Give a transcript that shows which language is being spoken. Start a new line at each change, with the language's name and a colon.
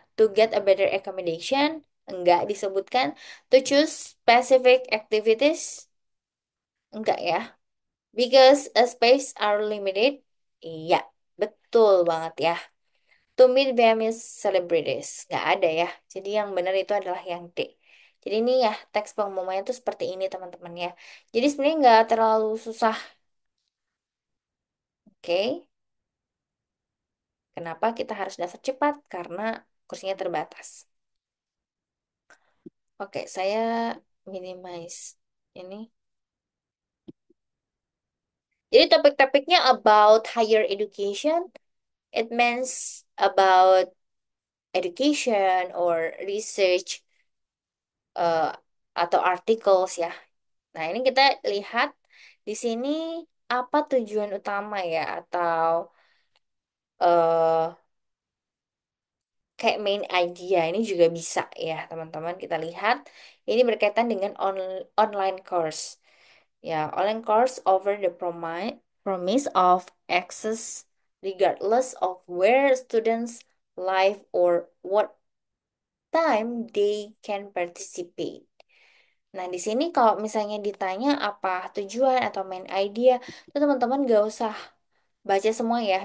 English: To get a better accommodation
Indonesian: nggak disebutkan.
English: To choose specific activities
Indonesian: enggak ya.
English: Because a space are limited.
Indonesian: Iya, betul banget ya.
English: To meet famous celebrities.
Indonesian: Nggak ada ya. Jadi yang benar itu adalah yang D. Jadi ini ya teks pengumumannya tuh seperti ini teman-teman ya. Jadi sebenarnya nggak terlalu susah. Oke. Kenapa kita harus daftar cepat? Karena kursinya terbatas. Oke, saya minimize ini. Jadi topik-topiknya
English: about higher education. It means about education or research uh, atau articles ya.
Indonesian: Nah, ini kita lihat di sini apa tujuan utama ya atau kayak main idea ini juga bisa ya, teman-teman. Kita lihat ini berkaitan dengan online course.
English: Ya, online course over the promise of access regardless of where students live or what time they can participate.
Indonesian: Nah, di sini kalau misalnya ditanya apa tujuan atau main idea, itu teman-teman gak usah baca semua ya.